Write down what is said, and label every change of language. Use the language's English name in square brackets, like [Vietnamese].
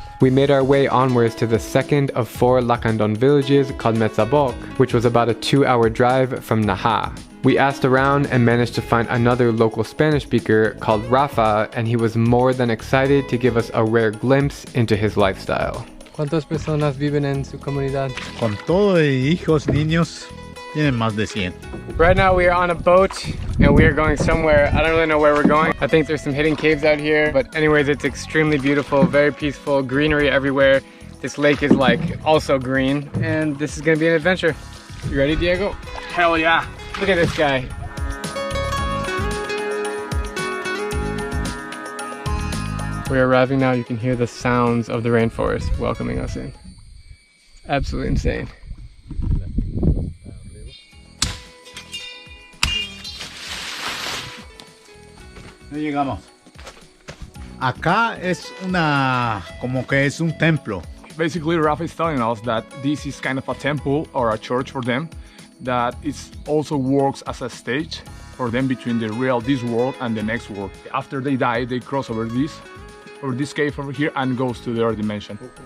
[English] We made our way onwards to the second of 4 Lacandon villages called Metzaboc, which was about a 2-hour drive from Naha. We asked around and managed to find another local Spanish speaker called Rafa, and he was more than excited to give us a rare glimpse into his lifestyle. [Spanish] ¿Cuántas personas viven en su comunidad? Con todo de hijos, niños, tienen más de 100. [English] Right now we are on a boat and we are going somewhere. I don't really know where we're going. I think there's some hidden caves out here, but anyways, it's extremely beautiful, very peaceful, greenery everywhere. This lake is like also green, and this is gonna be an adventure. You ready, Diego? Hell yeah! Look at this guy. We're arriving now. You can hear the sounds of the rainforest welcoming us in. Absolutely insane. [Spanish] No llegamos. Acá es como que es un templo. [English] Basically, Rafa is telling us that this is kind of a temple or a church for them, that it also works as a stage for them between this world and the next world. After they die, they cross over this cave over here and goes to the other dimension.